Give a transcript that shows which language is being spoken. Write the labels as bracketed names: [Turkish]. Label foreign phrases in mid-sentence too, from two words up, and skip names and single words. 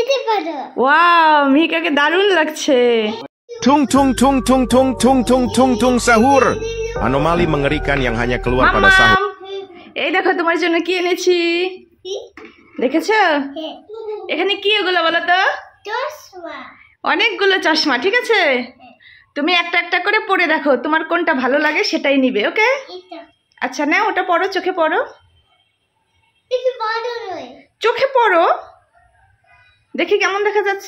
[Bangla] ওয়াও, মিহিকাকে দারুণ লাগছে। [Indonesian] Tung tung tung tung tung tung tung tung tung sahur. Anomali mengerikan yang hanya keluar pada sahur. [Bangla] এই দেখো তোমার জন্য কি এনেছি, দেখেছো? এখানে কি এগুলো বলো তো? অনেকগুলো চশমা, ঠিক আছে? তুমি একটা একটা করে পরে দেখো, তোমার কোনটা ভালো লাগে সেটাই নিবে, ওকে? আচ্ছা নাও, ওটা পরো, চোখে পরো, চোখে পরো, দেখি কেমন দেখা যাচ্ছে।